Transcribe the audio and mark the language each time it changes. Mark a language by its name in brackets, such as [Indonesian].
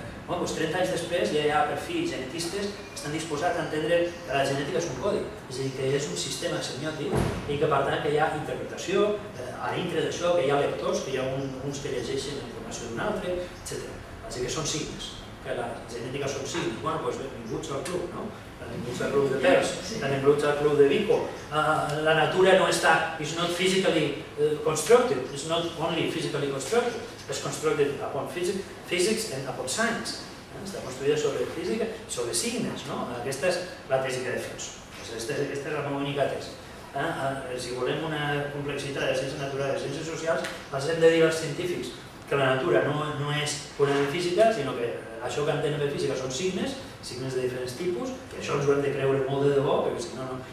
[Catalan] 30 anys després ja hi ha per fi genetistes que estan disposats a entendre que la genètica és un codi, és a dir, que és un sistema semiòtic i que per tant que hi ha interpretació, a dintre d'això que hi ha lectors, que hi ha uns que llegeixen la informació d'un altre, etc. Així que són signes, que la genètica són signes. Bueno, doncs benvinguts al club, no? Benvinguts al club de Pers, benvinguts al club de Vico. La natura no està, [English] is not physically constructed, is not only physically constructed, és constructed upon physics and upon science. [Catalan] Està construïda sobre física i sobre signes, no? Aquesta és la tesi que defenso. Aquesta és la meva única tesi. Si volem una complexitat de ciències naturals i ciències socials, els hem de dir als científics que la natura no és purament física, sinó que això que entenen per física són signes de diferents tipus, i això ens ho hem de creure molt de debò, perquè si no, no.